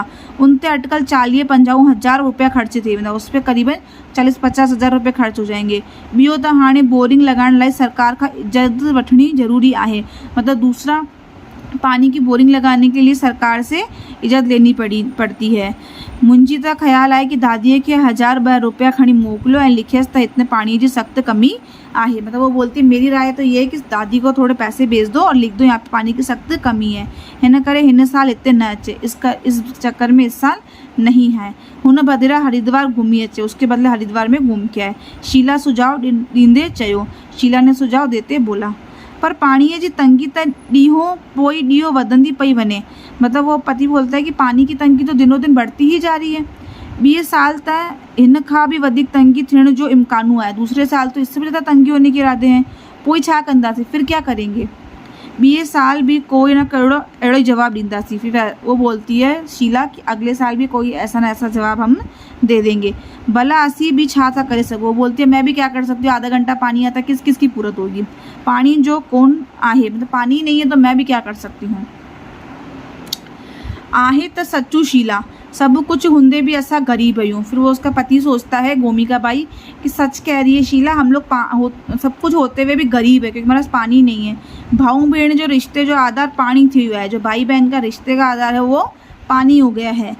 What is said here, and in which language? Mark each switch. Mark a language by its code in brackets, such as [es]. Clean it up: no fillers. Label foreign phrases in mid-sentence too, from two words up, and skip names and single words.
[sd] उन ते अटकल 40-50 हज़ार रुपया खर्च थे, [hi] मतलब उस पर करीबन 40-50 हज़ार रुपये खर्च हो जाएंगे। [sd] ॿियो त हाणे बोरिंग लगाइण लाइ सरकार का इजाज़त वठणी ज़रूरी आहे। [hi] मतलब दूसरा पानी की बोरिंग लगाने के लिए सरकार से इजाज़त लेनी पड़ती है। [sd] मुंहिंजी त ख़्याल आहे कि दादीअ खे 1000-2 रुपया खणी मोकिलियो ऐं लिखियसि त हिते [hi] पानी की सख्त कमी [sd] आहे। [hi] मतलब वो बोलती है मेरी राय तो ये है कि दादी को थोड़े पैसे भेज दो और लिख दो यहाँ पे पानी की सख्त कमी है, [sd] हिन करे हिन साल इतने न अचे, [hi] इस चक्कर में इस साल नहीं है। [sd] हुन बदिरां हरिद्वार घूमी अचे, [hi] उसके बदले हरिद्वार में घूम के आए। [sd] शीला सुझाव ॾींदे चयो, [hi] शीला ने सुझाव देते बोला [sd] पर पाणीअ जी तंगी त ॾींहों पोइ ॾींहों वधंदी पई वञे। [hi] मतलब वो पति बोलता है कि पानी की तंगी तो दिनों दिन बढ़ती ही जा रही है। [sd] 20 साल त हिन खां भी वधीक तंगी थियण जो इम्कान है, [hi] दूसरे साल तो इससे भी ज़्यादा तंगी होने के इरादे हैं। [sd] पोइ छा कंदासीं, [hi] फिर क्या करेंगे। [sd] 20 साल भी कोई ना अहिड़ो ही जवाब ॾींदासीं। [hi] फिर वो बोलती है शीला कि अगले साल भी कोई ऐसा ना ऐसा जवाब हम दे देंगे। [sd] भला असी भी छा था करे सको। [hi] वो बोलती है मैं भी क्या कर सकती हूँ, आधा घंटा पानी आता किसकी पूरत होगी। [sd] पानी जो कौन आहे, [hi] मतलब पानी नहीं है तो मैं भी क्या कर सकती हूँ। [sd] आहे त सच्चू शीला, सब कुछ हुंदे भी असा गरीब आयूं। [hi] फिर वो उसका पति सोचता है गोमिका बाई कि सच कह रही है शीला, हम लोग सब कुछ होते हुए भी गरीब है क्योंकि हमारे पास पानी नहीं है। [sd] भाऊ भेण जो रिश्ते जो आधार पानी थी हुआ है, [hi] जो भाई बहन का रिश्ते का आधार है वो पानी हो गया है।